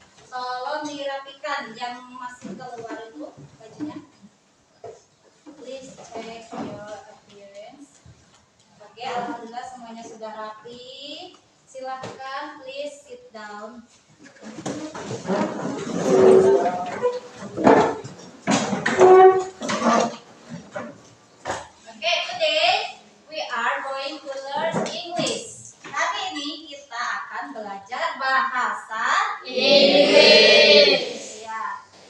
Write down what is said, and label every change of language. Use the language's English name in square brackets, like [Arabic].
[Indonesian] Tolong dirapikan yang masih keluar itu bajunya. [English] Please check your appearance. [Indonesian] Oke, alhamdulillah semuanya sudah rapi. [English] Silahkan please sit down. Okay, today we are going to learn English. [Indonesian] Hari ini kita akan belajar bahasa Inggris. Ya.